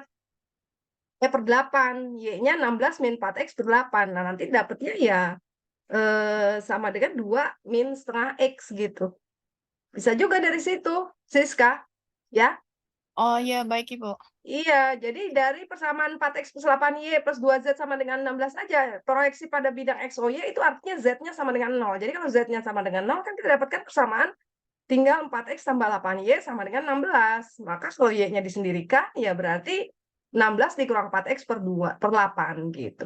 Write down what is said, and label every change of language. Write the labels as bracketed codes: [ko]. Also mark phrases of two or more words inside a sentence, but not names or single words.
[id] Per 8. Y-nya 16 min 4X per 8. Nah, nanti dapatnya ya sama dengan 2 min setengah X gitu. Bisa juga dari situ, Siska. Ya. Oh iya, baik Ibu. Iya, jadi dari persamaan 4X plus 8Y plus 2Z sama dengan 16 aja, proyeksi pada bidang XOY itu artinya Z-nya sama dengan 0. Jadi kalau Z-nya sama dengan 0, kan kita dapatkan persamaan tinggal 4X tambah 8Y sama dengan 16. Maka kalau Y-nya disendirikan, ya berarti 16 dikurang 4X per 2, per 8 gitu.